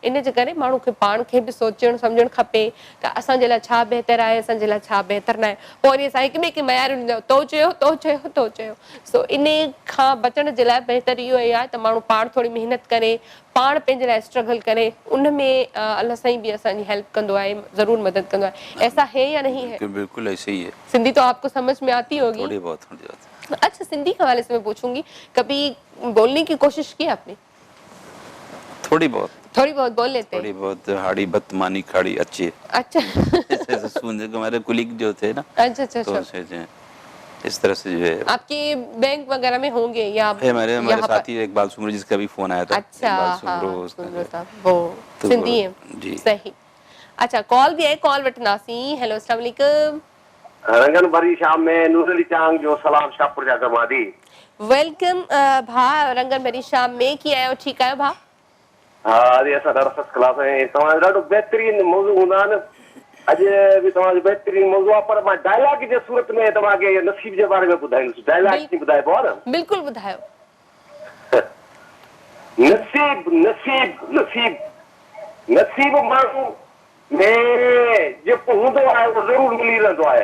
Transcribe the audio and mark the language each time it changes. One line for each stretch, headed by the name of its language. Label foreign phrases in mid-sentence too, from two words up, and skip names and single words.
Sindhi: इन जे करे माण्हू खे पाण खे बि सोचणु सम्झणु खपे त असांजे लाइ छा बहितर आहे, असांजे लाइ छा बहितर न आहे। पोइ वरी असां हिक ॿिए खे मयारुनि ॾींदा तो चयो तो चयो तो चयो। सो इन खां बचण जे लाइ बहितर इहो ई आहे त माण्हू पाण थोरी महिनत करे, पाण पंहिंजे लाइ स्ट्रगल करे, उन में अल्लाह साईं भी असांजी हेल्प कंदो आहे, ज़रूर मदद कंदो आहे।
Hindi: ऐसा है या नहीं है? बिल्कुल ऐसे ही है। सिंधी तो आपको समझ में आती होगी? थोड़ी बहुत, थोड़ी बहुत। अच्छा, सिंधी के हवाले से मैं पूछूंगी, कभी बोलने की कोशिश की आपने? थोड़ी बहुत बोल लेते हैं। थोड़ी बहुत हाड़ी बदमानी खाड़ी अच्छी है। अच्छा। ऐसे सुनने को हमारे कुलीग जो थे ना, अच्छा अच्छा तो अच्छा। ऐसे इस तरह से जो है आपके बैंक वगैरह में होंगे या हमारे यहाँ पर? साथी इकबाल सुमरो जिसका भी फोन आया था। अच्छा, इकबाल हाँ, सुमरो सुमरो साहब, वो तो सिंधी है जी। सही। अच्छा, कॉल भी है, कॉल वठनासी।
Arabic: हेलो, السلام عليكم.
Sindhi: रंगन भरी शाम में नूर अली चांग जो सलाम शाहपुर जा गमादी। वेलकम भा, रंगन भरी शाम में की आयो? ठीक आयो भा? हाँ, अरे असां ॾाढो
English: first class
Sindhi: है। तव्हां ॾाढो बहितरीन मौज़ू हूंदा आहिनि। अॼु बि तव्हांजो बहितरीन मौज़ू आहे, पर मां डायलॉग जे सूरत में तव्हांखे नसीब जे बारे में ॿुधाईंदुसि। डायलॉग कीअं ॿुधाइबो आहे न? बिल्कुलु ॿुधायो। नसीब नसीब नसीब नसीब माण्हू में जेको हूंदो आहे उहो ज़रूरु मिली रहंदो आहे।